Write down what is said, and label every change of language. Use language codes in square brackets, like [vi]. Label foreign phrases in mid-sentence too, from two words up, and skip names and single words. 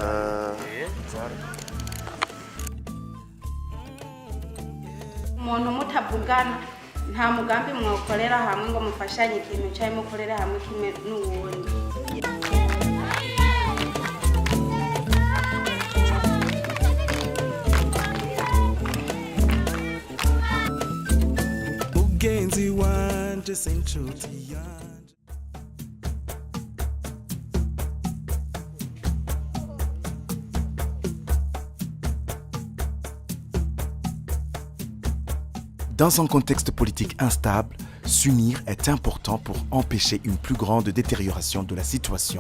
[rn] Umuntu mutavugana nta mugambi mwokorera hamwe ngo mufashanye ikintu cyaye mukorera hamwe kimwe n'uwundi. Mugenzi wanje senchuti yanje. [fr] Dans un contexte politique instable, s'unir est important pour empêcher une plus grande détérioration de la situation.